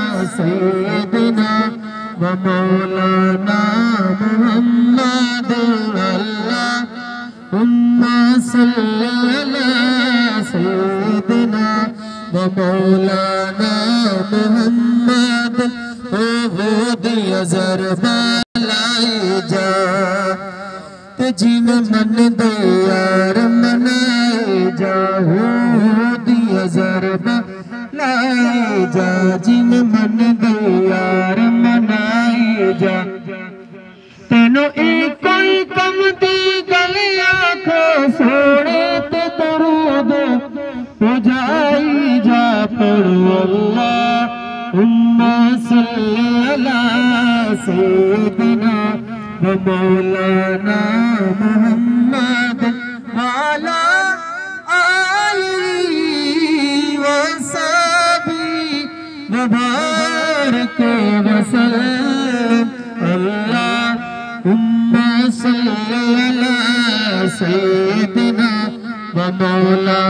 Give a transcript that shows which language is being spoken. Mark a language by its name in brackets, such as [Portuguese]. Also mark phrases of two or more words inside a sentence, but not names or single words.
[Arabic] سيدنا و مولانا محمد اللهم صل على سيدنا و مولانا محمد [Punjabi] او دیا ضرباں لائی جا جن من دے یار منائے جا دیا ضرباں لائی جا جن من دے یار منائے جا تینوں اک کوئی کم دی گل آکھو سوہنے تے درود ہو جائی جا پڑھو [Arabic] اللهم صل على سيدنا و مولانا محمد وعلى آله و صحبه و بارك وسلم اللهم صل على سيدنا و مولانا